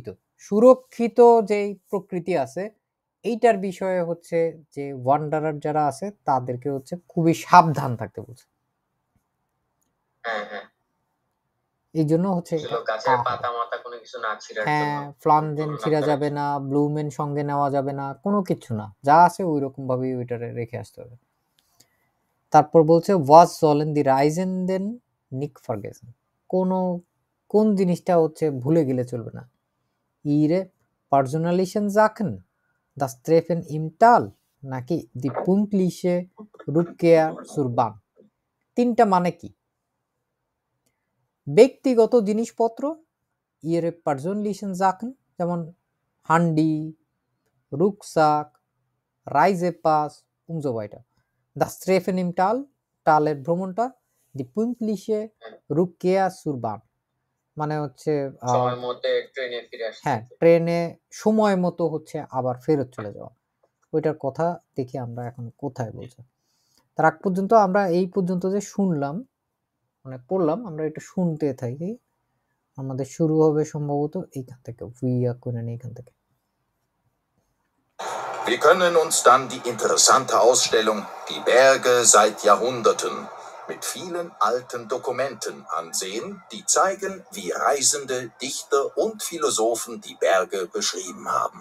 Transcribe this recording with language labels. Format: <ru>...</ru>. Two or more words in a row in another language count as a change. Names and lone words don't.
<bn>সুরক্ষিত যে প্রকৃতি আছে এইটার বিষয়ে হচ্ছে যে ওয়ান্ডারার যারা আছে তাদেরকে হচ্ছে খুবই সাবধান থাকতে বলছে। হ্যাঁ হ্যাঁ, এই জন্য হচ্ছে গাছের পাতা মাথা কোনো কিছু না ছিঁড়ার জন্য, হ্যাঁ, ফ্লানজেন ছিঁড়া যাবে না, ব্লুমেন সঙ্গে নেওয়া যাবে না, কোনো কিছু না, যা আছে ওই রকম ভাবেই ওইটারে রেখে আসতে হবে। তারপর বলছে</bn> <de>was sollen die Reisenden nicht vergessen,</de> <bn>কোন জিনিসটা হচ্ছে ভুলে গেলে চলবে না।</bn> <de>ihre persönlichen Sachen, das Treffen im Tal, নাকি die pünktliche Rückkehr zur Bahn।</de> <bn>তিনটা মানে কি? ব্যক্তিগত জিনিসপত্র</bn> <de>ihre persönlichen Sachen,</de> <bn>যেমন</bn> <de>Handy, Rucksack, Reisepass und so weiter. Das Treffen im Tal,</de> <bn>টালের ভ্রমণটা,</bn> <de>die pünktliche Rückkehr zur Bahn,</de> <bn>মানে হচ্ছে সময়ের মধ্যে ট্রেনে ফিরে আসছে। হ্যাঁ, ট্রেনে সময় মতো হচ্ছে আবার ফেরত চলে যাওয়া। ওইটার কথা দেখি আমরা এখন কোথায় বলছে। তার আগ পর্যন্ত আমরা এই পর্যন্ত যে শুনলাম, মানে পড়লাম, আমরা একটু শুনতে থাকি। আমাদের শুরু হবে সম্ভবত এইখান থেকে,</bn> <de>wir können</de> <bn>এইখান থেকে।</bn> <de>Wir können uns dann die interessante Ausstellung Die Berge seit Jahrhunderten mit vielen alten Dokumenten ansehen, die zeigen, wie Reisende, Dichter und Philosophen die Berge beschrieben haben.</de>